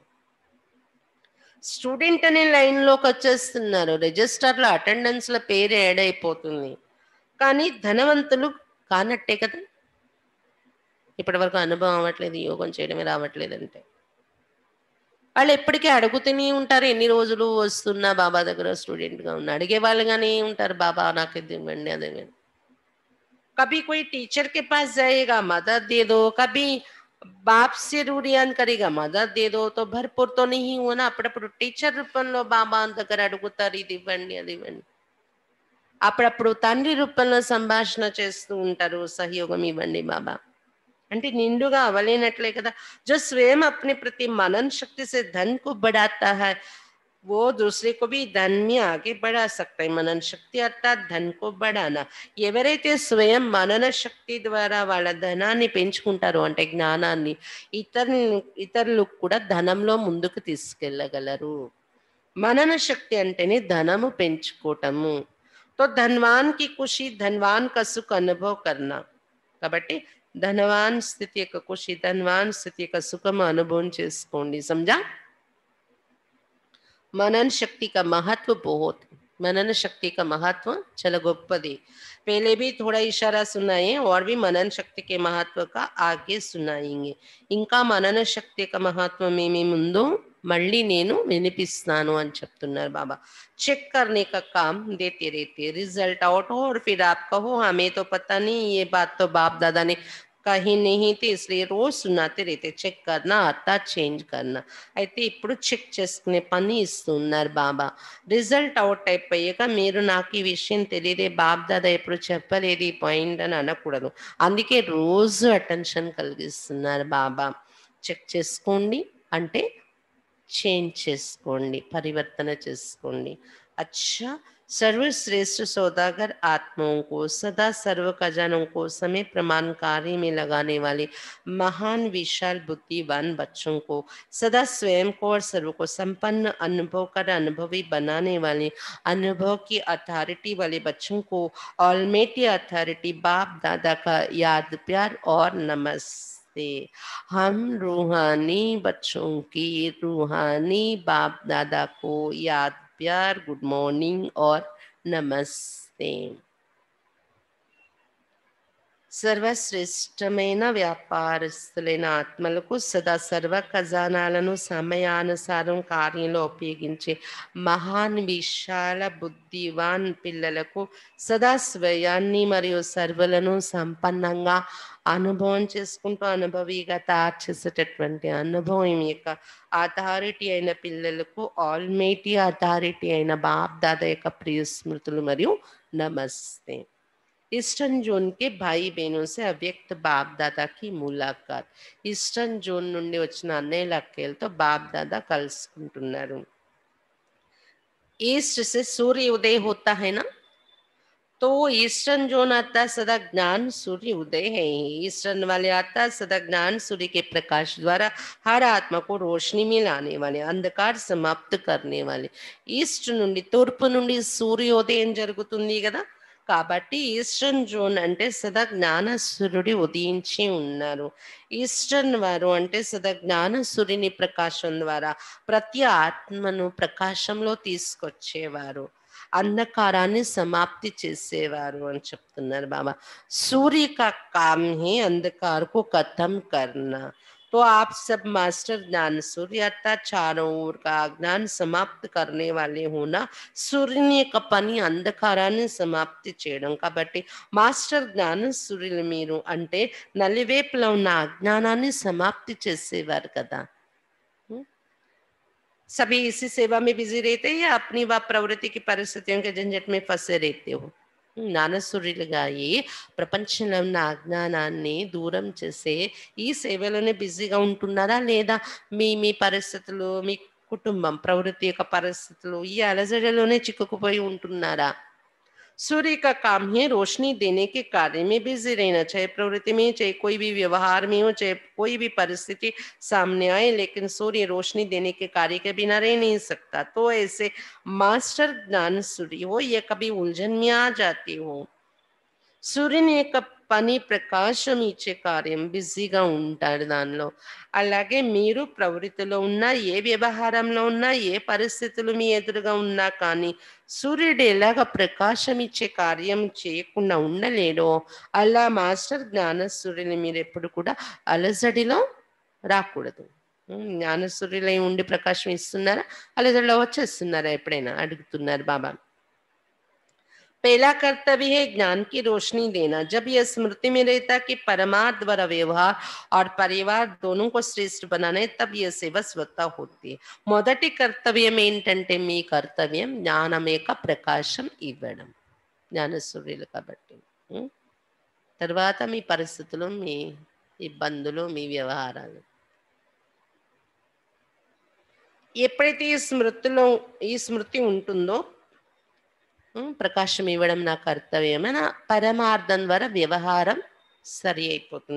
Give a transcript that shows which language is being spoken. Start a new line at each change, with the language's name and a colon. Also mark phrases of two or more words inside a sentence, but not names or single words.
Telugu: స్టూడెంట్ అనే లైన్లోకి వచ్చేస్తున్నారు, రిజిస్టర్లో అటెండెన్స్లో పేరు యాడ్ అయిపోతుంది, కానీ ధనవంతులు కానట్టే కదా. ఇప్పటి వరకు అనుభవం అవ్వట్లేదు, యోగం చేయడమే రావట్లేదంటే వాళ్ళు ఎప్పటికీ అడుగుతూనే ఉంటారు. ఎన్ని రోజులు వస్తున్నా బాబా దగ్గర స్టూడెంట్గా ఉన్నా అడిగే వాళ్ళుగానే ఉంటారు, బాబా నాకు ఇది ఇవ్వండి అదే.
Hindi: कभी कोई टीचर के पास जाएगा, मदद दे दो, कभी बाप से रूढ़ियान करेगा, मदद दे दो, तो भरपूर तो नहीं हुआ ना.
Telugu: అప్పుడప్పుడు టీచర్ రూపంలో బాబా దగ్గర అడుగుతారు, ఇది ఇవ్వండి అది ఇవ్వండి. అప్పుడప్పుడు తండ్రి రూపంలో సంభాషణ చేస్తూ ఉంటారు, సహయోగం ఇవ్వండి బాబా. అంటే నిండుగా అవ్వలేనట్లే కదా।
Hindi: जो स्वयं अपने प्रति मनन शक्ति से धन को बढ़ाता है, वो दूसरे को भी धन में आगे बढ़ा सकता है। मनन शक्ति अर्थात् धन को बढ़ाना।
Telugu: ఎవరైతే స్వయం మనన శక్తి ద్వారా వాళ్ళ ధనాన్ని పెంచుకుంటారో అంటే జ్ఞానాన్ని, ఇతరులు కూడా ధనంలో ముందుకు తీసుకెళ్ళగలరు। మనన శక్తి అంటేనే ధనము పెంచుకోవటము।
Hindi: तो धनवान की खुशी धनवान का सुख अनुभव करना।
Telugu: కాబట్టి ధనవాన్ స్థితి యొక్క ఖుషి, ధనవాన్ స్థితి యొక్క సుఖము అనుభవం చేసుకోండి।
Hindi: समझा? मनन शक्ति का महत्व बहुत, मनन शक्ति का महत्व चलो गोप्पदी। पहले भी थोड़ा इशारा सुनाए और भी मनन शक्ति के महत्व का आगे सुनाएंगे।
Telugu: ఇంకా మనన శక్తి యొక్క మహత్వం ఏమి ముందు మళ్ళీ నేను వినిపిస్తాను అని చెప్తున్నారు బాబా।
Hindi: चेक करने का काम देते रहते,
English: result out
Hindi: हो और फिर आप कहो हमें तो पता नहीं, ये बात तो बाप दादा ने कहीं नहीं थी, इसलिए रोज सुनाते रहते। చెక్ करना आता చేంజ్ करना।
Telugu: అయితే ఇప్పుడు చెక్ చేసుకునే పని ఇస్తున్నారు బాబా।
English: result out
Telugu: అయిపోయాక మీరు నాకు ఈ విషయం తెలియదే, బాబ్ దాదా ఎప్పుడు చెప్పలేదు ఈ పాయింట్ అని అనకూడదు। అందుకే రోజు అటెన్షన్ కలిగిస్తున్నారు బాబా। చెక్ చేసుకోండి అంటే చేంజ్ చేసుకోండి, పరివర్తన చేసుకోండి।
Hindi: अच्छा, सर्वश्रेष्ठ सौदागर आत्माओं को सदा सर्व खजानों को समय प्रमाण कार्य में लगाने वाले महान विशाल बुद्धिवान बच्चों को, सदा स्वयं को और सर्व को संपन्न अनुभव कर अनुभवी बनाने वाले अनुभव की अथॉरिटी वाले बच्चों को
English: almighty authority
Hindi: बाप दादा का याद प्यार और नमस्ते। हम रूहानी बच्चों की रूहानी बाप दादा को याद प्यार,
English: good morning
Hindi: और नमस्ते।
Telugu: సర్వశ్రేష్టమైన వ్యాపారస్తులైన ఆత్మలకు సదా సర్వ ఖజానాలను సమయానుసారం కార్యంలో ఉపయోగించే మహాన్ విశాల బుద్ధివాన్ పిల్లలకు సదా స్వయాన్ని మరియు సర్వలను సంపన్నంగా అనుభవం చేసుకుంటూ అనుభవిగా తయారు చేసేటటువంటి అనుభవం యొక్క అథారిటీ అయిన పిల్లలకు
English: almighty authority
Telugu: అయిన బాప్ దాదా యొక్క ప్రియ స్మృతులు మరియు నమస్తే।
English: eastern zone
Hindi: के भाई बहनों से अव्यक्त बाप दादा की मुलाकात।
English: eastern zone
Telugu: నుండి వచ్చిన అన్నయ్యల అక్కయ్యలతో బాప్ దాదా కలుసుకుంటున్నారు।
Hindi: ईस्ट से सूर्य उदय होता है ना, तो
English: eastern zone
Hindi: आता है सदा ज्ञान सूर्य उदय है। ईस्टर्न वाले आता है सदा ज्ञान सूर्य के प्रकाश द्वारा हर आत्मा को रोशनी में लाने वाले, अंधकार समाप्त करने वाले।
Telugu: ఈస్ట్ నుండి తూర్పు నుండి సూర్యోదయం జరుగుతుంది కదా, కాబట్టి
English: eastern zone
Telugu: అంటే సదా జ్ఞాన సూర్యుడి ఉదయించి ఉన్నారు। ఈస్టర్న్ వారు అంటే సదా జ్ఞాన సూర్యుని ప్రకాశం ద్వారా ప్రతి ఆత్మను ప్రకాశంలో తీసుకొచ్చేవారు, అంధకారాన్ని సమాప్తి చేసేవారు అని చెప్తున్నారు బాబా।
Hindi: सूर्य का काम है अंधकार को खत्म करना। तो आप सब मास्टर ज्ञान सूर्य अर्थात चारों ओर का ज्ञान समाप्त करने वाले होना।
Telugu: సూర్యుని యొక్క పని అంధకారాన్ని సమాప్తి చేయడం కాబట్టి మాస్టర్ జ్ఞాన సూర్యులు మీరు అంటే నలువైపులా ఉన్న అజ్ఞానాన్ని సమాప్తి చేసేవారు కదా।
Hindi: सभी इसी सेवा में बिजी रहते हैं या अपनी व प्रवृत्ति की परिस्थितियों के झंझट में फंसे रहते हो?
Telugu: జ్ఞానసూర్యులుగా అయి ప్రపంచంలో ఉన్న అజ్ఞానాన్ని దూరం చేసే ఈ సేవలోనే బిజీగా ఉంటున్నారా, లేదా మీ మీ పరిస్థితులు, మీ కుటుంబం ప్రవృత్తి యొక్క పరిస్థితులు ఈ అలజడిలోనే చిక్కుకుపోయి ఉంటున్నారా?
Hindi: सूर्य का काम है रोशनी देने के कार्य में बिजी रहना, चाहे प्रवृत्ति में, चाहे कोई भी व्यवहार में हो, चाहे कोई भी परिस्थिति सामने आए, लेकिन सूर्य रोशनी देने के कार्य के बिना रह नहीं सकता। तो ऐसे मास्टर ज्ञान सूर्य हो या कभी उलझन में आ जाती हो,
Telugu: సూర్యుని యొక్క పని ప్రకాశం ఇచ్చే కార్యం, బిజీగా ఉంటారు దానిలో। అలాగే మీరు ప్రవృత్తిలో ఉన్నా, ఏ వ్యవహారంలో ఉన్నా, ఏ పరిస్థితులు మీ ఎదురుగా ఉన్నా కానీ సూర్యుడు ఎలాగ ప్రకాశం ఇచ్చే కార్యం చేయకుండా ఉండలేడో అలా మాస్టర్ జ్ఞాన సూర్యుని మీరు ఎప్పుడు కూడా అలజడిలో రాకూడదు। జ్ఞాన సూర్యులై ఉండి ప్రకాశం ఇస్తున్నారా, అలజడిలో వచ్చేస్తున్నారా ఎప్పుడైనా అడుగుతున్నారు బాబా।
Hindi: पहला कर्तव्य है ज्ञान की रोशनी देना। जब यह स्मृति में रहता कि परमात्मा द्वारा व्यवहार और परिवार दोनों को श्रेष्ठ बनाना है, तब यह सेवा स्वतः होती है।
Telugu: మొదటి కర్తవ్యం ఏంటంటే మీ కర్తవ్యం జ్ఞానం యొక్క ప్రకాశం ఇవ్వడం, జ్ఞాన సూర్యులు కాబట్టి। తర్వాత మీ పరిస్థితులు మీ ఇబ్బందులు, మీ వ్యవహారాలు. ఎప్పుడైతే ఈ స్మృతి ఉంటుందో ప్రకాశం ఇవ్వడం నా కర్తవ్యమైన పరమార్థం ద్వారా వ్యవహారం సరి అయిపోతుంది.